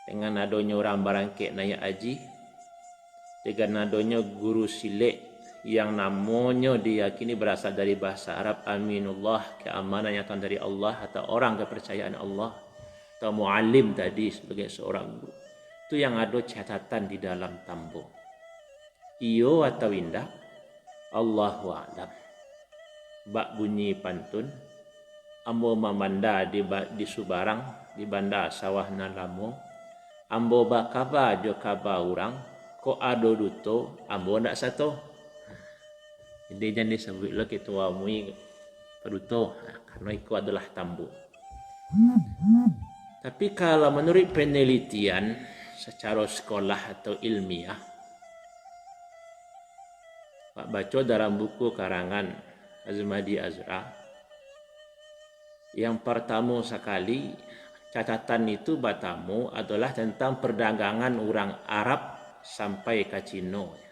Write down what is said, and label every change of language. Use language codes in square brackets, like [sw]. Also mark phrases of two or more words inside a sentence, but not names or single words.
[id] dengan adanya orang barangkit naik haji, dengan adanya guru silik yang namanya diyakini berasal dari bahasa Arab aminullah, keamanan yang datang dari Allah, atau orang kepercayaan Allah, atau muallim tadi sebagai seorang guru, itu yang ada catatan di dalam tambo. Iyo atau indah, [ar] الله أعلم. [min] Bak bunyi pantun, ambo mamanda di Subarang, di bandar sawah nalamo, ambo bakaba jo kaba orang, ko ado duto, ambo ndak satu. [id] Jadi jangan disebutlah ketua mui peduto, karena itu adalah tambo. Tapi kalau menurut penelitian secara sekolah atau ilmiah, Pak baca dalam buku karangan Azmadi Azra, yang pertama sekali catatan itu batamu adalah tentang perdagangan orang Arab sampai ke Cina.